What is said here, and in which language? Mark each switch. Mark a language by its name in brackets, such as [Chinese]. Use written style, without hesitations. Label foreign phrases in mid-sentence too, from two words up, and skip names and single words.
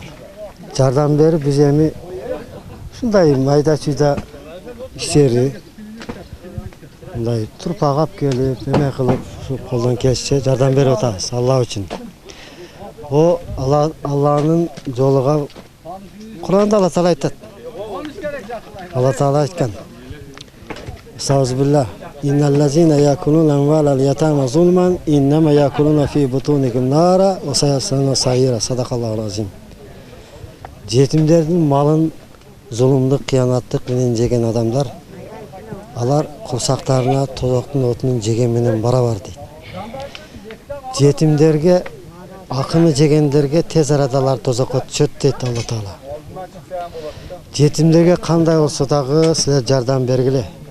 [Kyrgyz] Жардам берип биз эми ушундай майда-чүйда иштерди мындай турпак алып келип, эме кылып, колдон келишче жардам берип атабыз Алла үчүн. Алланын жолуга Куранда Алла Таала айтат. Алла Таала айткан. [Arabic] Саузбилла. إن الذين يأكلون أموال اليتامى ظلما إنما يأكلون في بطونهم نارا وسيصلون سعيرا. صدق الله العظيم. [Kyrgyz] Жетимдердин малын зулумдук, кыянаттык менен жеген адамдар алар курсактарына тозоктун отунун жеген менен барабар дейт. Жетимдерге, акыны жегендерге тез арада алар тозокко түшөт дейт Алла Таала. Жетимдерге кандай болсо дагы силер жардам бергиле.